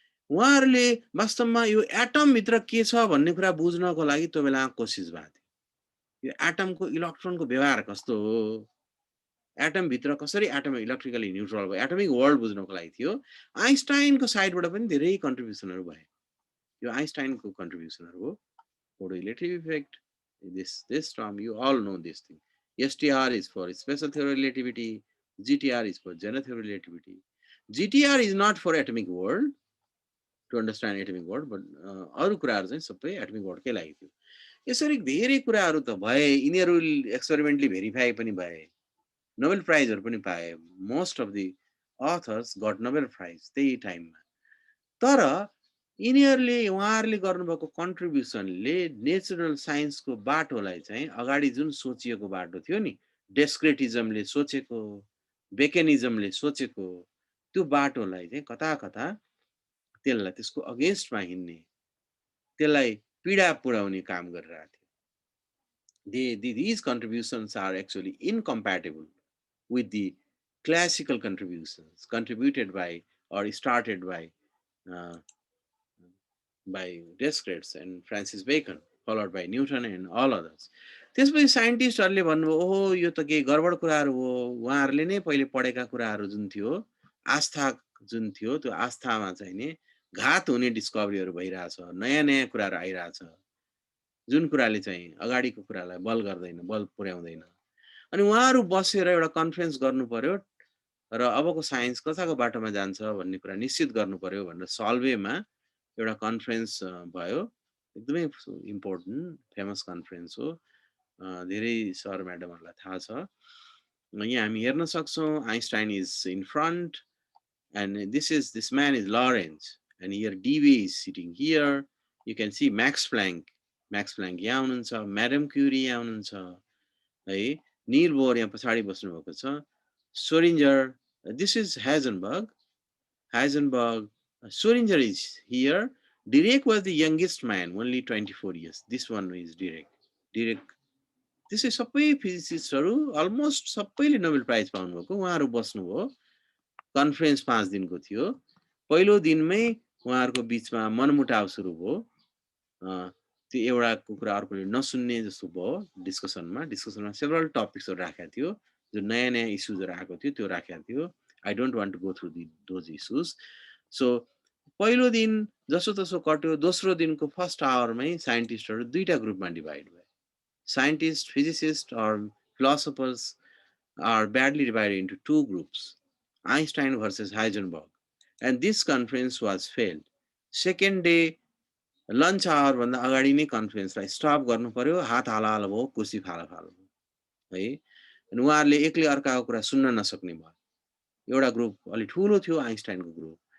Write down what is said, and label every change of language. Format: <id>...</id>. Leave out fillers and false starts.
<ne>उहाँहरूले वास्तवमा यो एटम भित्र के छ भन्ने कुरा बुझ्नको लागि त्यो बेला कोसिस भएको थियो। यो एटमको इलेक्ट्रोनको व्यवहार कस्तो हो, एटम भित्र कसरी एटम इलेक्ट्रिकली न्युट्रल भयो, एटमिक वर्ल्ड बुझ्नको लागि थियो। आइन्स्टाइनको साइडबाट पनि धेरै कन्ट्रिब्युसनहरू भए। यो आइन्स्टाइनको कन्ट्रिब्युसनहरू हो।</ne> <en>Photoelectric effect, this term you all know this thing. STR is for special theory relativity, GTR is for general theory relativity. GTR is not for atomic world, to understand atomic world, but</en> <ne>अरु कुराहरु चाहिँ सबै atomic वर्ल्डकै लागि थियो। यसरी धेरै कुराहरु त भए, यिनीहरु एक्सपेरिमेन्टली भेरिफाई पनि भए, नोबेल प्राइजहरु पनि पाए।</ne> <en>most of the authors got Nobel prize</en> <ne>त्यही टाइममा। तर यिनीहरूले उहाँहरूले गर्नुभएको कन्ट्रिब्युसनले नेचुरल साइन्सको बाटोलाई चाहिँ अगाडि जुन सोचिएको बाटो थियो नि, डेस्क्रेटिजमले सोचेको, बेकेनिजमले सोचेको, त्यो बाटोलाई चाहिँ कता कता त्यसलाई त्यसको अगेन्स्टमा हिँड्ने, त्यसलाई पीडा पुर्याउने काम गरिरहेको थियो।</ne> <en>These contributions are actually incompatible with the classical contributions contributed by or started uh, by Descartes and Francis Bacon, followed by Newton and all others.</en> <ne>त्यसपछि साइन्टिस्टहरूले भन्नुभयो ओहो यो त केही गडबड कुराहरू हो, उहाँहरूले नै पहिले पढेका कुराहरू जुन थियो, आस्था जुन थियो त्यो आस्थामा चाहिँ नि घात हुने डिस्कभरीहरू भइरहेछ, नयाँ नयाँ कुराहरू आइरहेछ, जुन कुराले चाहिँ अगाडिको कुरालाई बल गर्दैन, बल पुर्याउँदैन। अनि उहाँहरू बसेर एउटा कन्फरेन्स गर्नु पर्यो र अबको साइन्स कताको बाटोमा जान्छ भन्ने कुरा निश्चित गर्नु पर्यो भनेर सल्वेमा एउटा कन्फरेन्स भयो, एकदमै इम्पोर्टेन्ट फेमस कन्फरेन्स हो, धेरै सर म्याडमहरूलाई थाहा छ।</ne> <en>यहाँ हामी हेर्न सक्छौँ Einstein is in front and this man is Lorentz and here DV is sitting here. You can see</en> <ne>Max Planck यहाँ हुनुहुन्छ, Madame Curie यहाँ हुनुहुन्छ है, Niels Bohr यहाँ पछाडि बस्नु भएको छ, Schrödinger,</ne> <en>this is Heisenberg, Schrödinger is here. Dirac was the youngest man, only 24 years. This one is Dirac.</en> <ne>त्यसै सबै फिजिसिस्टहरू अलमोस्ट सबैले नोबेल प्राइज पाउनुभएको, उहाँहरू बस्नुभयो। कन्फरेन्स 5 दिनको थियो। पहिलो दिनमै उहाँहरूको बिचमा मनमुटाव सुरु भयो। त्यो एउटाको कुरा अर्कोले नसुन्ने जस्तो भयो डिस्कसनमा सेभरल टपिक्सहरू राखेको थियो, जो नयाँ नयाँ इस्युजहरू आएको थियो त्यो राखेको थियो।</ne> <en>I don't want to go through those issues.</en> <ne>So पहिलो दिन जसो तसो कट्यो। दोस्रो दिनको फर्स्ट आवरमै साइन्टिस्टहरू दुईटा ग्रुपमा डिभाइड भए।</ne> <en>Scientist, physicist or philosophers are badly divided into two groups, Einstein versus Heisenberg, and this conference was failed. Second day lunch hour</en> <ne>भन्दा अगाडि नै कन्फरेन्सलाई स्टप गर्नु पर्यो, हात हाल भयो, कुर्सी फाला भयो है। अनि उहाँहरूले एक्लै अर्काको कुरा सुन्न नसक्ने भयो। एउटा ग्रुप अलि ठुलो थियो, आइन्स्टाइनको ग्रुप।</ne>